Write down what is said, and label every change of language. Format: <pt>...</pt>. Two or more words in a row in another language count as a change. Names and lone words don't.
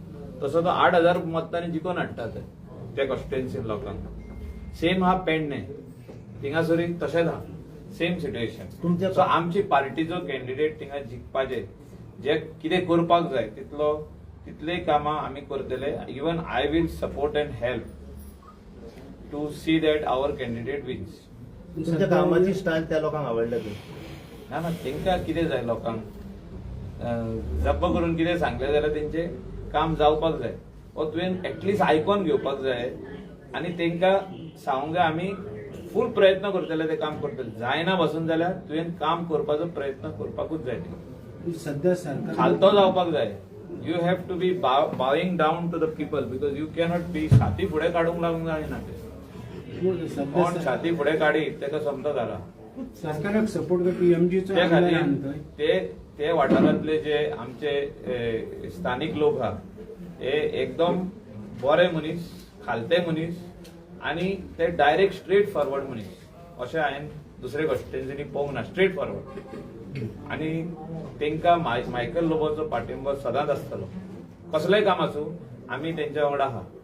<kok>तसो तो 8,000 मतांनी जिखोवन हाडटा त्या कॉन्स्टिट्युएन्सीन लोकांक. सेम हा पेडणे थिंगासरी तशेंच आहा,</kok> <en>same situation.</en> <kok>सो आमची पार्टीचो कॅन्डिडेट थिंगा जिखपाचे, जे कितें करपाक जाय तितले कामां आमी करतले.</kok> <en>Even I will support and help to see that our candidate wins.</en> <kok>तुमच्या कामाची स्टाईल त्या लोकांक आवडल्या ती ना ना तेंका कितें जाय लोकांक जप्प करून कितें सांगलें जाल्यार तेंचे काम जावपाक जाय वा तुवें एटलिस्ट आयकोन घेवपाक जाय आनी तेंका सांगूंक जाय आमी फूल प्रयत्न करतले ते काम करतले जायना बसून जाल्यार तुवें काम करपाचो प्रयत्न करपाकूच जाय सध्या सरकार खालतो जावपाक जाय</kok> <en>you have to be bowing down to the people because you cannot be</en> <kok>छाती फुडें काडूंक लागूंक जायना ते कोण छाती फुडें काडी तेका समता जाला सरकाराक सपोर्ट करपी एमजीचो त्या खातीर ते वाठारांतले जे आमचे स्थानिक लोक आहात हे एकदम बरे मनीस खालते मनीस आणि ते</kok> <en>direct straight forward</en> <kok>मनीस अशें हांवें दुसरे कॉन्स्टिट्युएन्सीनी पळोवंक ना</kok> <en>straight forward</en> <kok>आणि तेंका मायकल लोबोचो पाठिंबो सदांच आसतलो कसलेंय काम आसूं आमी तेंच्या वांगडा आहा</kok>